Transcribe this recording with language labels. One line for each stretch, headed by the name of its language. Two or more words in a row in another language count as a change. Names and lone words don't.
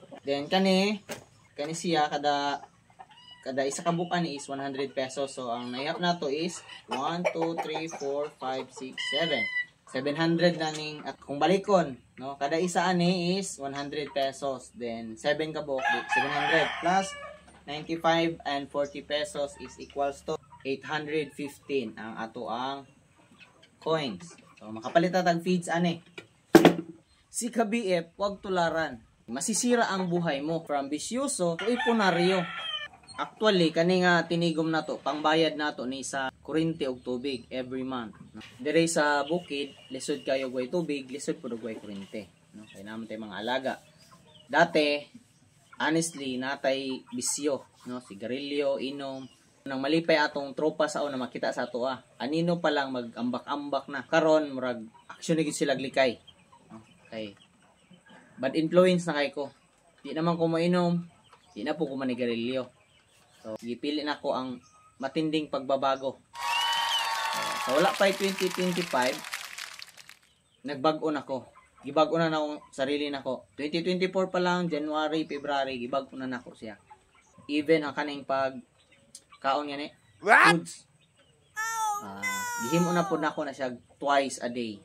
Cebuano: Then kani siya kada isa ka bukan is 100 pesos. So ang naihap nato is 1 2 3 4 5 6 7. 700 na ning at kung balikon, no? Kada isa ani is 100 pesos. Then 7 ka buok 700 plus 95 and 40 pesos
English: is equals to
Cebuano: 815 ang ato ang coins. So makapalit ta tag feeds ani. Si ka-BF,
Filipino: wag tularan. Masisira ang buhay mo from bisyoso to ipunaryo.
Cebuano: Actually kani nga tinigom nato pangbayad nato ni sa kuryente og tubig every month. Dire sa bukid, lisod kayo og tubig, lisod pud og kuryente. No, kay naman tay mga alaga. Dati honestly, natay bisyo, no? Sigarilyo, inom. Nang malipay atong tropa sa una makita sa ato anino pa lang mag-ambak-ambak na. Karon murag aksyon gid sila glikay. Okay. Bad influence na kay ko. Di naman ko mainom, di na po ko manigarilyo. So, gipili na ko ang
Filipino: matinding pagbabago.
Cebuano: So, wala pa 2025, nagbag-o na ko. Gibag-o na akong sarili nako. 2024 pa lang, January, February, gibag-o na nako siya. Even ang kaning pag kaon yan foods. Gihimo na po nako na siya twice a day.